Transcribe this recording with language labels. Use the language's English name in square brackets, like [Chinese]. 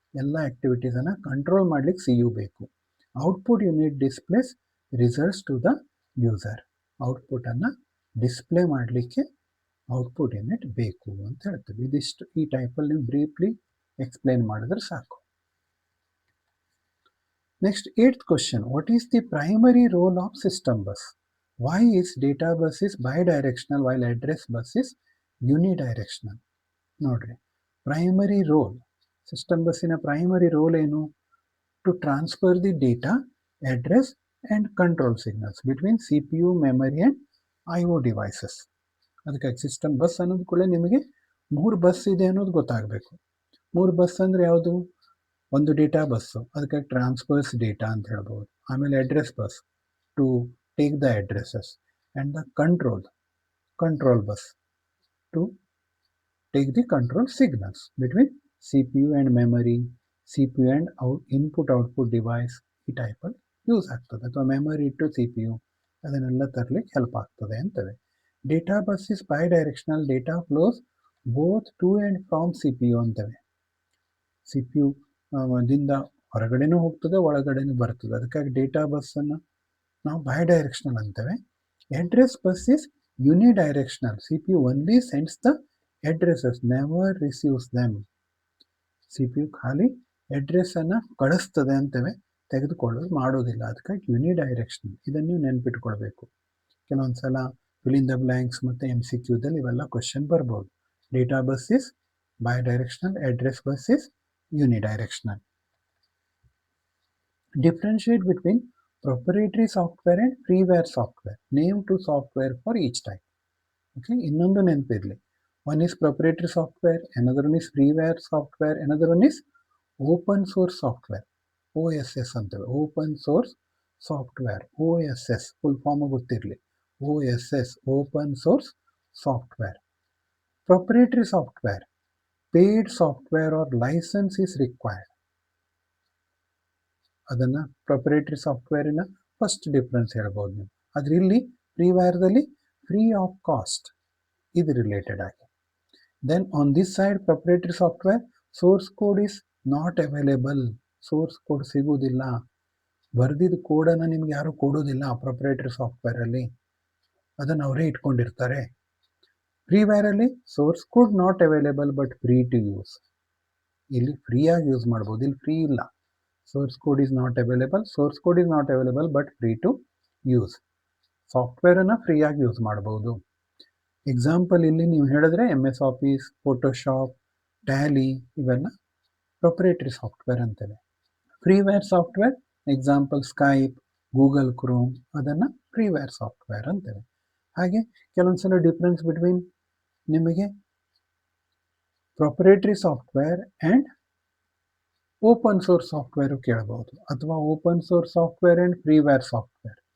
[Kannada] ಎಲ್ಲ ಆ್ಯಕ್ಟಿವಿಟೀಸನ್ನು ಕಂಟ್ರೋಲ್ ಮಾಡಲಿಕ್ಕೆ CU ಬೇಕು. [English] Output unit displays results to the user. [Kannada] ಔಟ್ಪುಟನ್ನು display ಮಾಡಲಿಕ್ಕೆ ಔಟ್ಪುಟ್ ಯೂನಿಟ್ ಬೇಕು ಅಂತ ಹೇಳ್ತೀವಿ. ಇದಿಷ್ಟು ಈ ಟೈಪಲ್ಲಿ ನೀವು ಬ್ರೀಫ್ಲಿ ಎಕ್ಸ್ಪ್ಲೇನ್ ಮಾಡಿದ್ರೆ ಸಾಕು. [English] Next 8th question, what is the primary role of system bus? Why is data bus is bidirectional while address bus is unidirectional? [Kannada] ನೋಡ್ರಿ, ಪ್ರೈಮರಿ ರೋಲ್, ಸಿಸ್ಟಮ್ ಬಸ್ಸಿನ ಪ್ರೈಮರಿ ರೋಲ್ ಏನು? [English] To transfer the data, address and control signals between C P U, memory and I O devices. [Kannada] ಅದಕ್ಕಾಗಿ system bus ಅನ್ನೋದು ಕೂಡ ನಿಮಗೆ 3 bus ಇದೆ ಅನ್ನೋದು ಗೊತ್ತಾಗಬೇಕು. 3 ಬಸ್ ಅಂದರೆ ಯಾವುದು? ಒಂದು ಡೇಟಾ ಬಸ್ಸು, ಅದಕ್ಕಾಗಿ ಟ್ರಾನ್ಸ್ಫರ್ಸ್ ಡೇಟಾ ಅಂತ ಹೇಳ್ಬೋದು. ಆಮೇಲೆ [English] Address bus to take the addresses, and the control bus to take the control signals between CPU and memory, CPU and input-output device. [Kannada] ಈ ಟೈಪಲ್ಲಿ ಯೂಸ್ ಆಗ್ತದೆ. ಅಥವಾ ಮೆಮರಿ ಟು CPU ಅದನ್ನೆಲ್ಲ ತರಲಿಕ್ಕೆ ಹೆಲ್ಪ್ ಆಗ್ತದೆ ಅಂತವೆ. [English] data bus is bidirectional, data flows both to and from CPU [Kannada] ಅಂತವೆ. CPU ದಿಂದ ಹೊರಗಡೆನೂ ಹೋಗ್ತದೆ, ಒಳಗಡೆನೂ ಬರ್ತದೆ. ಅದಕ್ಕಾಗಿ ಡೇಟಾ ಬಸ್ಸನ್ನು ನಾವು bidirectional ಅಂತೇವೆ. [English] Address bus is unidirectional, CPU only sends the addresses, never receives them. [Kannada] CPU ಖಾಲಿ ಅಡ್ರೆಸ್ಸನ್ನು ಕಳಿಸ್ತದೆ ಅಂತೇವೆ, ತೆಗೆದುಕೊಳ್ಳೋದು ಮಾಡೋದಿಲ್ಲ. ಅದಕ್ಕಾಗಿ ಯುನಿಡೈರೆಕ್ಷನಲ್. ಇದನ್ನು ನೀವು ನೆನ್ಪಿಟ್ಕೊಳ್ಬೇಕು. ಕೆಲವೊಂದು ಸಲ [English] fill in the blanks [Kannada] ಮತ್ತು MCQದಲ್ಲಿ ಇವೆಲ್ಲ ಕ್ವಶನ್ ಬರ್ಬೋದು. [English] Data bus is bidirectional, address bus is unidirectional. Differentiate between proprietary software and freeware software. Name 2 software for each type. [Kannada] Okay, ಇನ್ನೊಂದು ನೆನಪಿರಲಿ. [English] One is proprietary software, another one is freeware software, another one is open source software. OSS [Kannada] ಅಂತೇವೆ, [English] open source software. [Kannada] OSS full form ಗೊತ್ತಿರಲಿ. [English] OSS, open source software. Proprietary software, paid software or license is required. [Kannada] ಅದನ್ನು proprietary ಸಾಫ್ಟ್ವೇರಿನ first difference ಹೇಳ್ಬೋದು ನೀವು. ಆದರೆ ಇಲ್ಲಿ ಫ್ರೀವೇರ್ದಲ್ಲಿ [English] free of cost, [Kannada] ಇದು related ಆಗಿ. [English] Then on this side proprietary software, source code is not available. [Kannada] Source code ಸಿಗುವುದಿಲ್ಲ, ಬರೆದಿದ್ದ ಕೋಡನ್ನು ನಿಮ್ಗೆ ಯಾರು ಕೊಡೋದಿಲ್ಲ ಪ್ರೊಪ್ರೈಟರಿ ಸಾಫ್ಟ್ವೇರಲ್ಲಿ, ಅದನ್ನು ಅವರೇ ಇಟ್ಕೊಂಡಿರ್ತಾರೆ. [English] ಫ್ರೀವೇರಲ್ಲಿ source code not available but free to use. [Kannada] ಇಲ್ಲಿ ಫ್ರೀಯಾಗಿ ಯೂಸ್ ಮಾಡ್ಬೋದು, ಇಲ್ಲಿ ಫ್ರೀ ಇಲ್ಲ. [English] Source code is not available but free to use. [Kannada] ಸಾಫ್ಟ್ವೇರನ್ನು ಫ್ರೀಯಾಗಿ ಯೂಸ್ ಮಾಡ್ಬೋದು. ಎಕ್ಸಾಂಪಲ್ ಇಲ್ಲಿ ನೀವು ಹೇಳಿದ್ರೆ MS ಆಫೀಸ್, ಫೋಟೋಶಾಪ್, ಟ್ಯಾಲಿ ಇವೆಲ್ಲ proprietary software ಅಂತೇವೆ. ಫ್ರೀವೇರ್ software example Skype, Google Chrome, ಅದನ್ನು ಫ್ರೀವೇರ್ ಸಾಫ್ಟ್ವೇರ್ ಅಂತೇವೆ. ಹಾಗೆ ಕೆಲವೊಂದು ಸಲ [English] difference between [Kannada] ನಿಮಗೆ proprietary software and open source software ಕೇಳಬಹುದು, ಅಥವಾ open source software and ಫ್ರೀವೇರ್ software.